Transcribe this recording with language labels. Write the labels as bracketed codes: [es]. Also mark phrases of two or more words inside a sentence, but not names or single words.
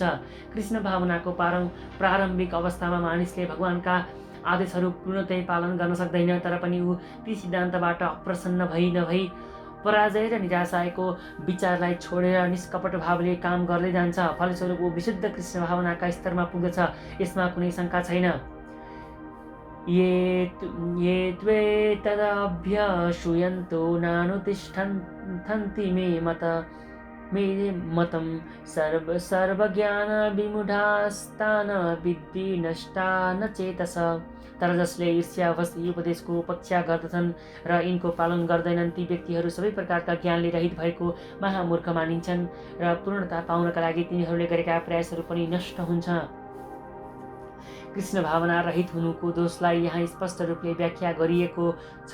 [ne] कृष्ण भावनाको प्रारम्भिक अवस्थामा मानिसले भगवानका आदेशहरू पूर्णतै पालन गर्न सक्दैन, तर पनि ऊ ती सिद्धान्तबाट अप्रसन्न नभई पराजय र निराशाको विचारलाई छोडेर निष्कपट भावले काम गर्दै जान्छ। फलस्वरूप ऊ विशुद्ध कृष्ण भावनाका स्तरमा पुग्दछ, यसमा कुनै शङ्का छैन। [sa] ये त्वेतदभ्यसूयन्तो नानुतिष्ठन्ति मे मतं सर्वज्ञान विमूढास्तान विद्धि नष्टा न चेतस। [ne] तर जसले ईर्ष्यावश यी उपदेशको उपेक्षा गर्दछन् र यिनको पालन गर्दैनन् ती व्यक्तिहरू सबै प्रकारका ज्ञानले रहित भएको महामूर्ख मानिन्छन् र पूर्णता पाउनका लागि तिनीहरूले गरेका प्रयासहरू पनि नष्ट हुन्छ। कृष्ण भावना रहित हुनुको दोषलाई यहाँ स्पष्ट रूपले व्याख्या गरिएको छ।